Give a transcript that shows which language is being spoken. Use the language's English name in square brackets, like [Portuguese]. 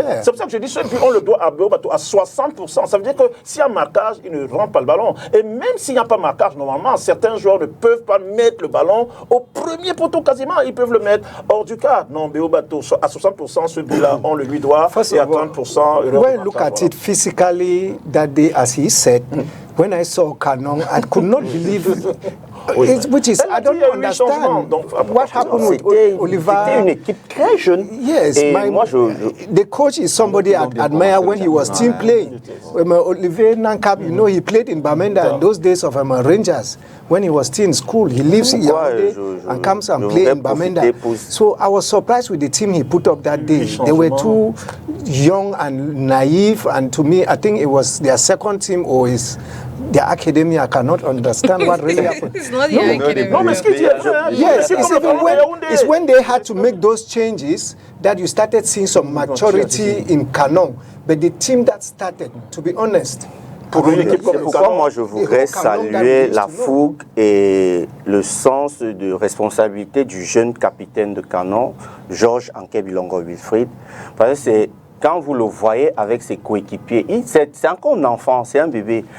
[French] C'est pour ça que je dis ce but, on le doit à BO Bateau à 60%. Ça veut dire que s'il y a marquage, il ne rentre pas le ballon. Et même s'il n'y a pas marquage, normalement, certains joueurs ne peuvent pas mettre le ballon au premier poteau quasiment. Ils peuvent le mettre hors du cadre. Non, BO Bateau, à 60%, ce but-là, on le lui doit. Et à 30%, [English] when look at it physically that day, as he said, when I saw Canon, I could not believe which is, I don't understand what happened with Oliver. [French] C'était une équipe très jeune. [English] Yes, the coach is somebody I admire when he was team playing. Olivier Nankab, you know, he played in Bamenda in those days of Rangers. When he was still in school, he lives in Yaoundé and comes and plays in Bamenda. So I was surprised with the team he put up that day. They were too young and naive, and to me, I think it was their second team or their academy. I cannot understand what really happened. It's not the academy. No, yes, it's when they had to make those changes that you started seeing some maturity in Canon. But the team that started, to be honest, [French] c'est pourquoi moi je voudrais saluer la fougue et le sens de responsabilité du jeune capitaine de Canon, Georges Ankebilongo Wilfried. Parce que c'est quand vous le voyez avec ses coéquipiers, c'est encore un enfant, c'est un bébé.